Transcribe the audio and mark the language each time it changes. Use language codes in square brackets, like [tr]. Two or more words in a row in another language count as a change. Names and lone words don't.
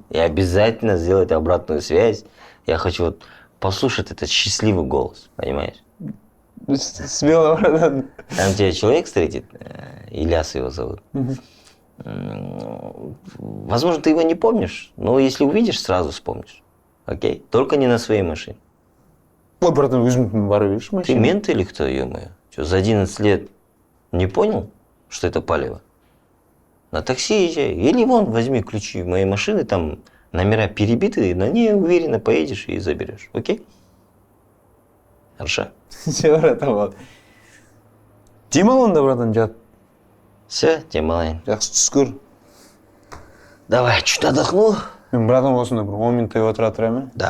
[ru] И обязательно сделать обратную связь. Я хочу вот послушать этот счастливый голос, понимаешь? Смело, братан. Там тебя человек встретит, Ильяс его зовут. Возможно, ты его не помнишь, но если увидишь, сразу вспомнишь. Окей? Только не на своей машине. Ой, братан, [kk] өзің бар [ru] видишь Ты машина? мент или кто, ё-моё? Что, за 11 лет не понял, что это палево? На такси езжай. Или вон, возьми ключи моей машины, там номера перебиты, на ней уверенно поедешь и заберешь. Окей? Хорошо? Все, братан, вот. [kk] Демал онда, братан, жат. [ru] Все, Тималайн. [kk] Жақсы түс көр. [ru] Давай, чуть отдохнул. [kk] Мен братан осында бір 10 минуттай отыра тұрамын. [ru] Да.